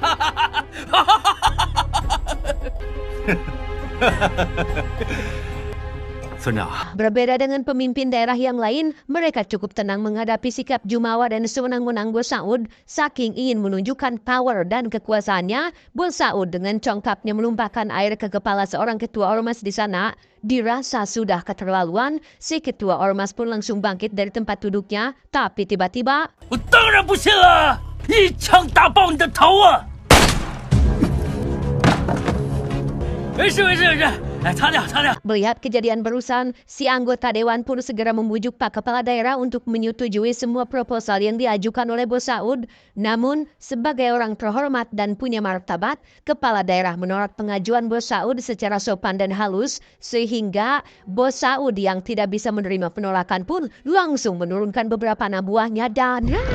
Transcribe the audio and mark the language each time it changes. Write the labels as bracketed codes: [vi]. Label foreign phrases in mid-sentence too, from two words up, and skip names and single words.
[id] Berbeda dengan pemimpin daerah yang lain, mereka cukup tenang menghadapi sikap jumawa dan sewenang-wenang bos Saud. Saking ingin menunjukkan power dan kekuasaannya, bos Saud dengan congkaknya melumpahkan air ke kepala seorang ketua ormas di sana. Dirasa sudah keterlaluan, si ketua ormas pun langsung bangkit dari tempat duduknya. Tapi tiba-tiba, [zh] 我当然不信了，一枪打爆你的头啊！没事没事没事，来擦掉擦掉。 [id] melihat kejadian barusan, si anggota dewan pun segera membujuk Pak Kepala Daerah untuk menyetujui semua proposal yang diajukan oleh bos Saud. Namun, sebagai orang terhormat dan punya martabat, Kepala Daerah menolak pengajuan bos Saud secara sopan dan halus, sehingga bos Saud yang tidak bisa menerima penolakan pun langsung menurunkan beberapa anak buahnya dan...